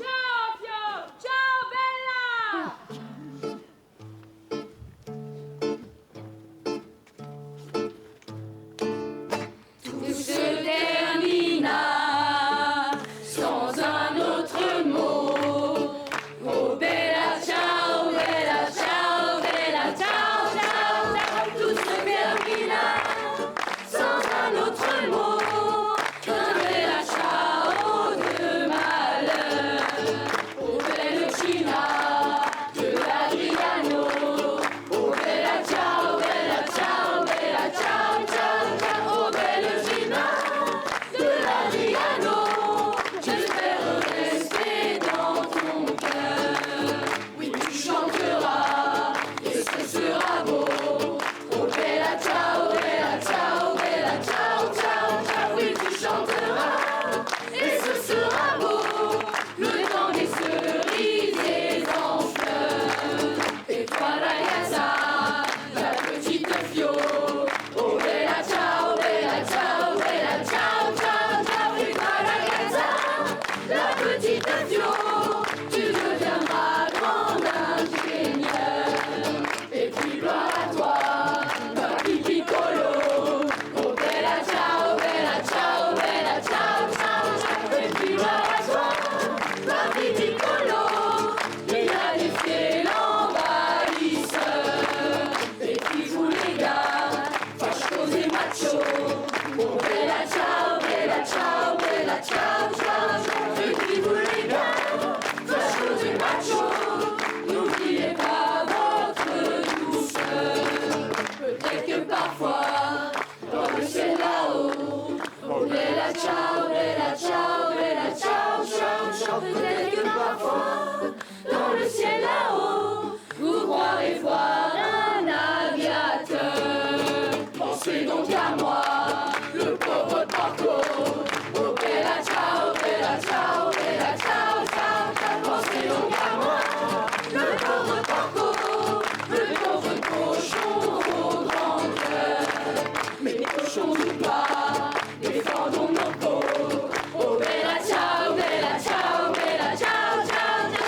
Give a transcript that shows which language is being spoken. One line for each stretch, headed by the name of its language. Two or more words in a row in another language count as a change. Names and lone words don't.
Italian: Ciao, Pio! Ciao, Bella!
French: Tout se termina sans un autre mot.
Italian: Oh bella ciao, bella ciao, bella ciao, ciao, ciao.
French: Tout se termina sans un autre mot qu'un
Italian: bella ciao
French: de malheur. Oh bella Gina de l'Adriano.
Italian: Oh bella ciao, bella ciao, bella ciao, ciao, ciao.
French: Oh bella Gina de l'Adriano. J'espère rester dans ton cœur. Oui, tu chanteras et ce sera beau.
Italian: Oh bella ciao, bella ciao, bella ciao, ciao, ciao.
French: Oui, tu chanteras et ce sera beau. Le temps des cerisiers en fleurs. Et toi, ragazza, la petite Fio.
Italian: Oh bella ciao, bella ciao, bella ciao, ciao, ciao.
French: Et toi, ragazza, la petite Fio. Tu deviendras grande ingénieur. Et puis gloire à toi, Papi Piccolo.
Italian: Oh bella ciao, bella ciao, bella ciao, ciao, ciao.
French: Et puis gloire à toi, Papi Piccolo. Il y a des fiers l'envahisseur. Et puis vous les gars, fachos et machos.
Italian: Oh bella ciao, bella ciao, bella ciao, ciao, ciao.
French: Et puis vous les gars, fachos et machos. N'oubliez pas votre douceur. Peut-être que parfois, dans le ciel là-haut,
Italian: oh bella ciao, bella ciao, bella ciao, ciao, ciao.
French: Peut-être que parfois, dans le ciel là-haut, vous croirez voir un aviateur. Pensez donc à moi, le pauvre Porco.
Italian: Oh bella ciao, bella ciao, bella ciao, ciao, ciao.
French: Pensez donc à moi, le pauvre Porco, le pauvre cochon au grand cœur. Mais les cochons ou pas, défendons nos peaux.
Italian: Oh bella ciao, bella ciao, bella ciao, ciao,